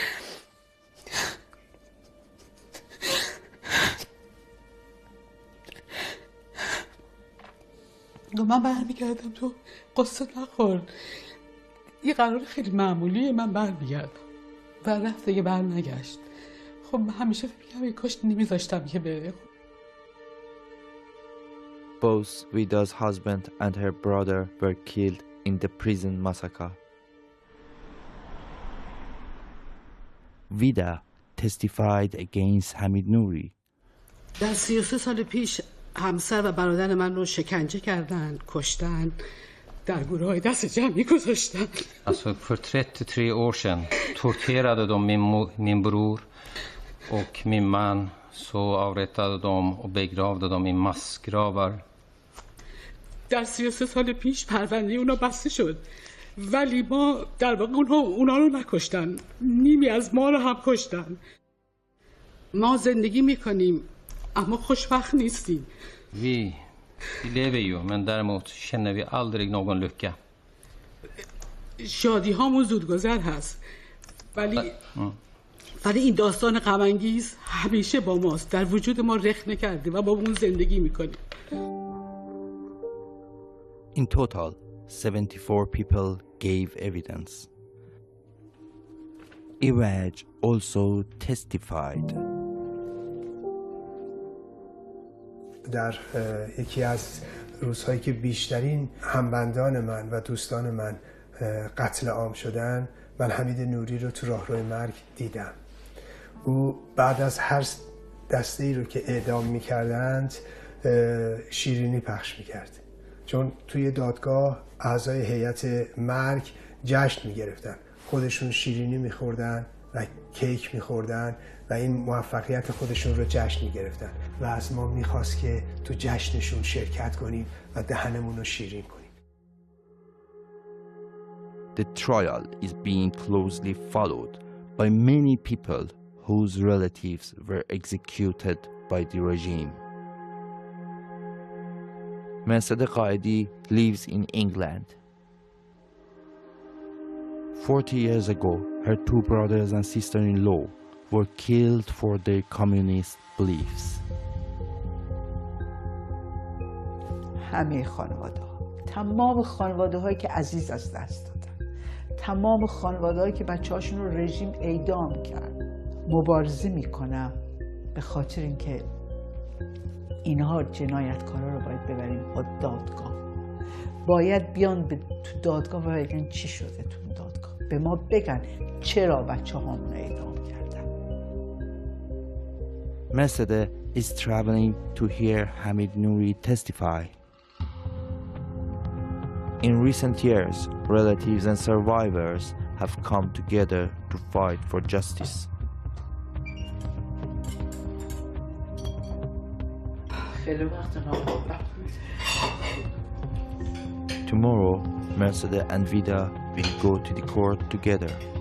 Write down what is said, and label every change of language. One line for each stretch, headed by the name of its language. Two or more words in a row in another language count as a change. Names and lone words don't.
Persian: من برمیگردم، تو قصه نخور. این قرار خیلی معمولیه، من برمیگردم. و رفت دیگه برنگشت. خب من همیشه فکر می‌کردم کاش نمیذاشتم که بره.
English: Both Vida's husband and her brother were killed in the prison massacre. Vida testified against Hamid Nouri.
Persian: در 33 سال پیش همسر و برادر من رو شکنجه کردن، کشتن، در گورهای دست جمعی گذاشتن.
Swedish: Alltså för 33 år sedan torterade de min bror och min man, så avrättade de och begravde dem i massgravar.
Persian: در 33 سال پیش پرونده اونا بسته شد، ولی ما در واقع اونا رو نکشتن، نیمی از ما رو هم کشتن. ما زندگی میکنیم اما خوشبخت نیستیم.
Swedish: Vi lever ju, men däremot känner vi aldrig någon lycka.
Persian: شادی هامون زودگذر هست، ولی این داستان غم انگیز همیشه با ماست، در وجود ما رخ نکرده و با اون زندگی میکنیم.
English: In total, 74 people gave evidence. Aylward also testified.
Persian: در یکی از روزهایی که بیشترین همبندان من و دوستان من قتل عام شدن، من حمید نوری رو تو راهروی مرگ دیدم. او بعد از هر دسته ای رو که اعدام می‌کردند شیرینی پخش می‌کرد، چون توی دادگاه اعضای هیئت مرگ جشن می‌گرفتن، خودشون شیرینی می‌خوردن و کیک می‌خوردن و این موفقیت خودشون رو جشن می‌گرفتن و از ما می‌خواست که تو جشنشون شرکت کنیم و دهنمون رو شیرین کنیم.
English: The trial is being closely followed by many people whose relatives were executed by the regime. Mercedes Qaedi lives in England. 40 years ago, her 2 brothers and sister-in-law were killed for their communist beliefs.
Persian: همه خانواده ها، تمام خانواده هایی که عزیز از دست دادن، تمام خانواده هایی که بچه هاشون رو رژیم اعدام کرد، مبارزه میکنم به خاطر اینکه اینها جنایتکارا رو باید ببریم با دادگاه. باید بیان تو دادگاه و بگن چی شده تو دادگاه، به ما بگن چرا بچه هامون اعدام کردن.
English: Mercedes is traveling to hear Hamid Nouri testify. In recent years, relatives and survivors have come together to fight for justice. Tomorrow, Mercedes and Vida will go to the court together.